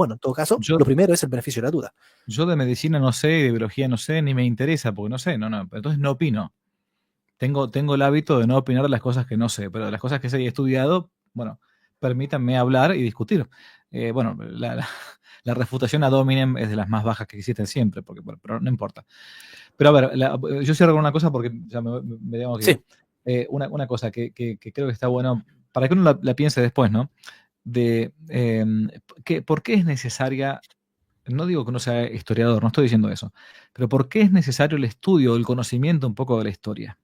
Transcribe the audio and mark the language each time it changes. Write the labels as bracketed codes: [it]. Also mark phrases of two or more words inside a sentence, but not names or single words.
[es] bueno, en todo caso, yo, lo primero es el beneficio de la duda. yo de medicina no sé, de biología no sé, ni me interesa, porque no sé, no, entonces no opino. Tengo el hábito de no opinar de las cosas que no sé, pero de las cosas que sé y he estudiado, bueno, permítanme hablar y discutir. Bueno, la refutación [la] ad hominem [es] es de las más bajas que existen siempre, porque, bueno, pero no importa. Pero a ver, yo cierro con una cosa porque ya me tengo que ir. Sí, Una cosa que creo que está bueno, para que uno la piense después, ¿no? De ¿por qué es necesaria, no digo que uno sea historiador, no estoy diciendo eso, pero ¿por qué es necesario el estudio, el conocimiento un poco de la historia?